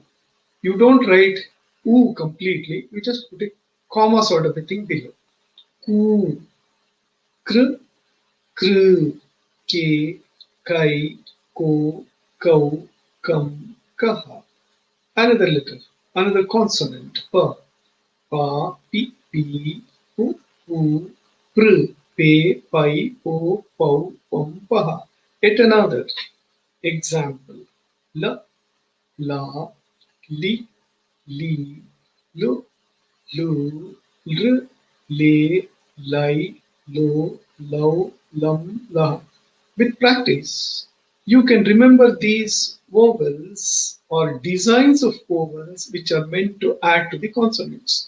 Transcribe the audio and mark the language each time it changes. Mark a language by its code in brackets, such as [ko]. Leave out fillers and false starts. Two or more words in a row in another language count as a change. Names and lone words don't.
[en] You don't write U completely, you just put a comma sort of a thing below. [hi] Ku, Kr, Kr, Ke, Kai, Ko, Kau, Kam, Kaha. [en] Another letter, another consonant, [hi] Pa. Pa, Pi, Pi, Pu, Pu, Pr, Pe, Pai, Po, Pau, Pum, Paha. [en] Yet another example, [hi] La, La, Li, Li, Lu, Lu, Lr, Le, Lai, Lo, Lau, Lam, La. [en] With practice, you can remember these vowels or designs of vowels which are meant to add to the consonants.